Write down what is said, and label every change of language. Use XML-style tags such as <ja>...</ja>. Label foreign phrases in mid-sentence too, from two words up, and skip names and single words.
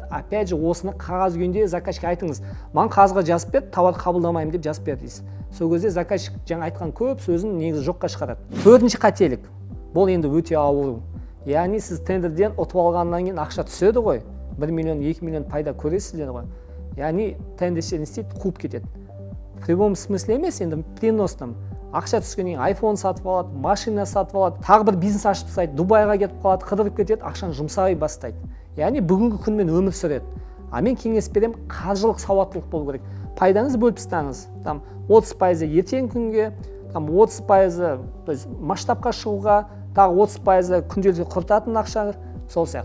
<kk>Опять же, осыны қағаз күйінде заказчикке айтыңыз. Маған қағазға жазып бер, товар қабылдамаймын деп жазып бер дейсіз. Сол кезде заказчик жаңа айтқан көп сөзін негізі жоққа шығарады. Төртінші қателік. Бұл енді өте ауыр. Яғни сіз тендерден ұтып алғаннан кейін ақша түседі ғой. 1 миллион, 2 миллион пайда көресіздер ғой. Яғни тендерші не істейді, қуып кетеді.</kk> <ru>В прямом смысле</ru> <kk>емес, енді</kk> <ru>переносном.</ru> <kk>Ақша түскеннен кейін iPhone сатып алады, машина сатып алады, тағы бір бизнес ашып тастайды, Дубайға кетіп қалады, қыдырып кетеді, ақшаны жұмсай бастайды. Яғни бүгінгі күнмен өмір сүреді. Мен кеңес беремін, қаржылық сауаттылық болу керек. Пайдаңызды бөліп тастаңыз. 30% ертең күнге, 30% масштабқа шығуға, тағы 30% күнделікті құртатын ақша, сол сияқты.</kk>